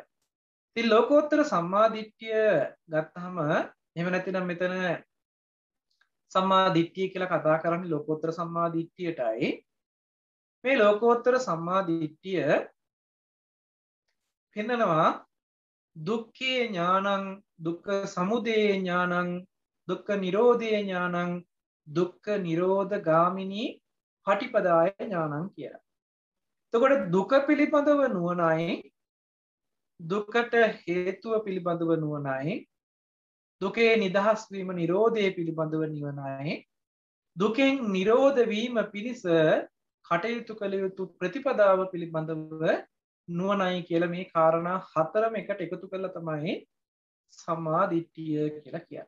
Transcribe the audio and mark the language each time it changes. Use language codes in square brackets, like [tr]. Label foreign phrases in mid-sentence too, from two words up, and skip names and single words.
[si] ඉතින් ලෝකෝත්තර සම්මා දිට්ඨිය ගත්තහම එහෙම නැත්නම් මෙතන සම්මා දිට්ඨිය කියලා කතා කරන්නේ ලෝකෝත්තර සම්මා දිට්ඨියටයි. මේ ලෝකෝත්තර සම්මා දිට්ඨිය පෙන්නනවා [pi] දුක්ඛේ ඥානං දුක්ඛ සමුදය ඥානං දුක්ඛ නිරෝධේ ඥානං දුක්ඛ නිරෝධ ගාමිනී පටිපදාය ඥානං [si] කියලා. එතකොට දුක පිළිබඳව නුවණයි දුකට හේතුව පිළිබඳව නුවණයි දුකේ නිදහස් වීම නිරෝධය පිළිබඳව නුවණයි දුකෙන් නිරෝධ වීම පිණිස කටයුතු කළ යුතු ප්‍රතිපදාව පිළිබඳව නුවණයි කියලා මේ කාරණා හතරම එකට එකතු කරලා තමයි සම්මා දිට්ඨිය කියලා කියන්නේ.